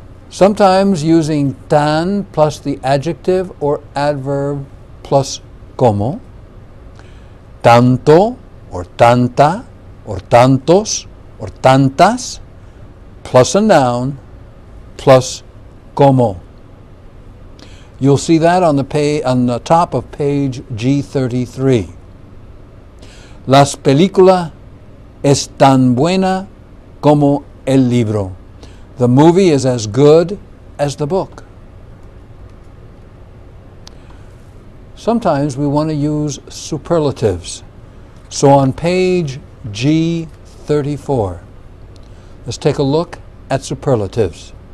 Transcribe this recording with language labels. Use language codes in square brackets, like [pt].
[en] Sometimes using tan plus the adjective or adverb plus como, tanto or tanta or tantos or tantas plus a noun plus como. You'll see that on the top of page G33. [es] Las películas es tan buena como el libro. [en] The movie is as good as the book. Sometimes we want to use superlatives. So on page G34, let's take a look at superlatives.